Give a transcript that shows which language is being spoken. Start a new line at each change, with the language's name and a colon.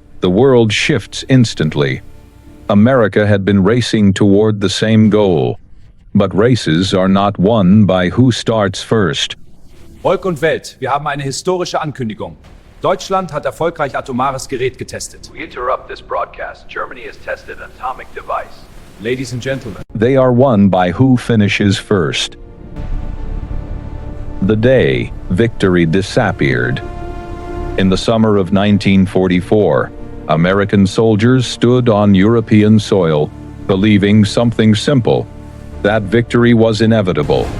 English: The world shifts instantly. America had been racing toward the same goal. But races are not won by who starts first.
German: Volk und Welt, wir haben eine historische Ankündigung. Deutschland hat erfolgreich atomares Gerät getestet.
English: We interrupt this broadcast. Germany has tested an atomic device. Ladies and gentlemen, They are won by who finishes first. The day victory disappeared. In the summer of 1944, American soldiers stood on European soil, believing something simple: that victory was inevitable.